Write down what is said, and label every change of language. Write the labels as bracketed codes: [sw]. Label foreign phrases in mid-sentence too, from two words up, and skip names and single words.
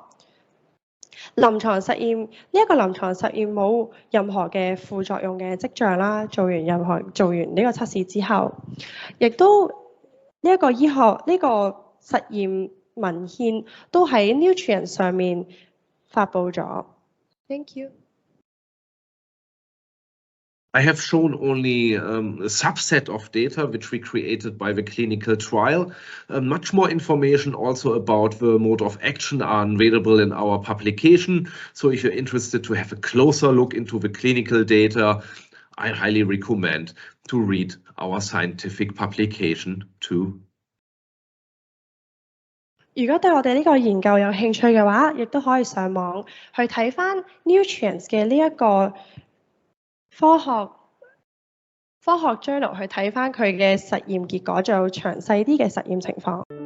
[yue] 臨床實驗呢一個臨床實驗冇任何嘅副作用嘅跡象啦。做完呢個測試之後，亦都呢一個實驗文獻都喺 Nutrients 上面發布咗。 [en] Thank you. I have shown only a subset of data which we created by the clinical trial. Much more information also about the mode of action are available in our publication. So if you're interested to have a closer look into the clinical data, I highly recommend to read our scientific publication too. [yue] 如果對我哋呢個研究有興趣嘅話，亦都可以上網去睇返 Nutrients 嘅呢一個科學 journal 去睇返佢嘅實驗結果，仲有詳細啲嘅實驗情況。